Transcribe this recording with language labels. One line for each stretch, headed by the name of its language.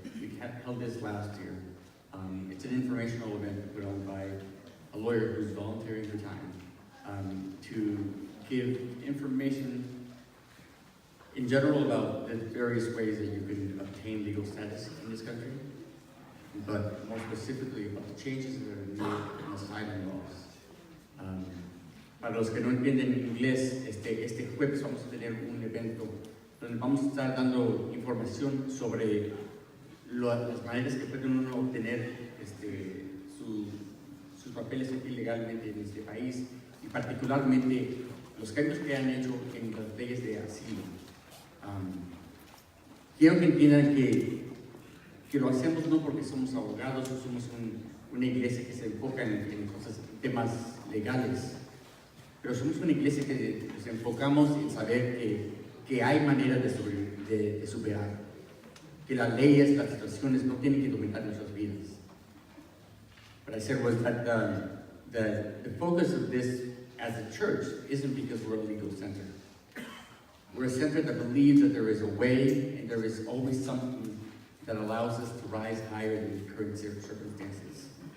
English: We held this last year. It's an informational event put on by a lawyer who's volunteering her time to give information in general about the various ways that you can obtain legal status in this country, but more specifically about the changes that are made in asylum laws.
Spanish: Para los que no entienden inglés, este jueves vamos a tener un evento donde vamos a estar dando información sobre las maneras que puede uno obtener sus papeles aquí legalmente en este país, y particularmente los cambios que han hecho en las leyes de asilo. Quiero que entiendan que lo hacemos no porque somos abogados o somos una iglesia que se enfoca en cosas, temas legales, pero somos una iglesia que nos enfocamos en saber que hay maneras de superar, que las leyes, las situaciones no tienen que dominar nuestras vidas.
English: What I said was that the focus of this as a church isn't because we're a legal center. We're a center that believes that there is a way and there is always something that allows us to rise higher than the current circumstances.